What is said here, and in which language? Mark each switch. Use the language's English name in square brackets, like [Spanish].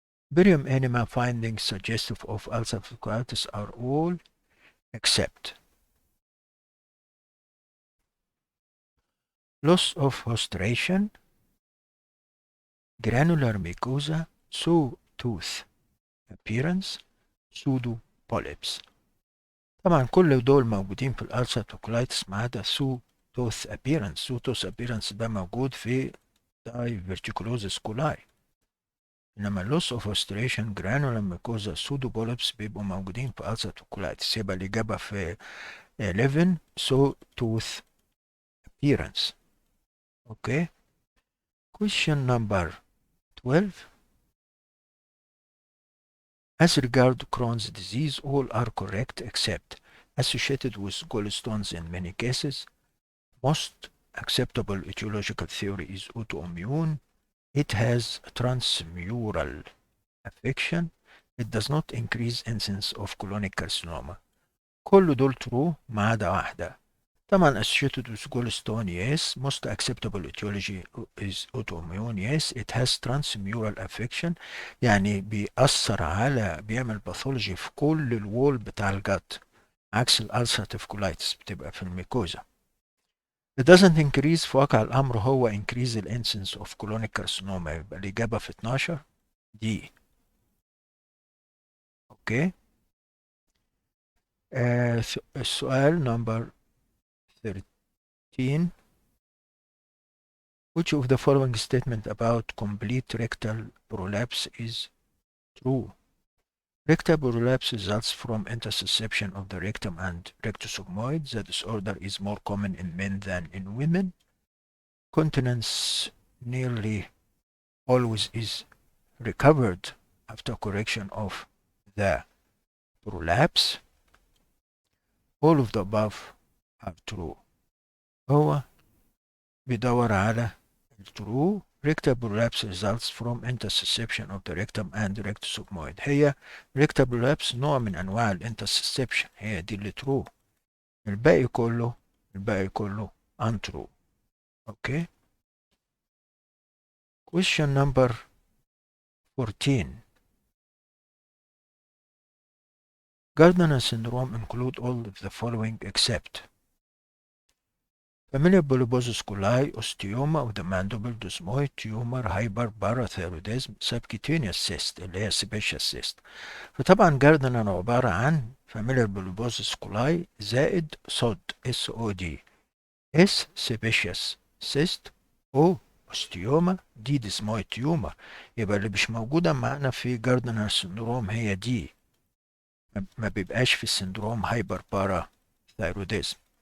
[English] Barium enema findings suggestive of ulcerative colitis are all except loss of hostration, granular mucosa, sawtooth appearance, pseudo polyps. [Arabic] طبعا كل دول موجودين في الالسراتيف كولايتس ما عدا sawtooth appearance. sawtooth appearance ده موجود في diverticulosis coli. انما loss of hostration, granular mucosa, pseudo polyps بيبقوا موجودين في ulcerative colitis. يبقى الإجابة في 11 sawtooth appearance. [English] Okay. Question number 12. As regard Crohn's disease, all are correct except associated with gallstones in many cases. Most acceptable etiological theory is autoimmune. It has transmural affection. It does not increase incidence of colonic carcinoma. [Arabic] كل دول true ما عدا واحدة. [English] طبعا associated with gallstone yes. Most acceptable etiology is autoimmune yes. It has transmural affection [Arabic] يعني بيعمل باثولوجي في كل الوول بتاع الجت عكس الالسراتيف كولايتس بتبقى في الميكوزا. [English] It doesn't increase [Arabic] في واقع الأمر هو [English] increase the incidence of colonic carcinoma [Arabic] يبقى الإجابة في 12 دي. أوكي. السؤال number 13. [English] Which of the following statement about complete rectal prolapse is true? Rectal prolapse results from intussusception of the rectum and rectosigmoid. The disorder is more common in men than in women. Continence nearly always is recovered after correction of the prolapse. All of the above are true. [Arabic] هو بيدور على الtrue. [English] Rectal prolapse results from intussusception of the rectum and rectosigmoid. [Arabic] هي rectal prolapse نوع من أنواع الانترسبشن، هي دي اللي true. الباقي كله untrue. [English] Okay. Question number 14. Gardner syndrome include all of the following except familial bulbosus coli, osteoma of the mandible, desmoid, tumor, hyperparathyroidism, subcutaneous cyst اللي هي sebaceous cyst. [Arabic] فطبعا جاردنر عبارة عن familial bulbosus coli زائد SOD SOD S sebaceous cyst O osteoma دي desmoid tumor. يبقى اللي مش موجودة معانا في جاردنر syndrome هي دي، ما بيبقاش في السندروم hyperparathyroidism.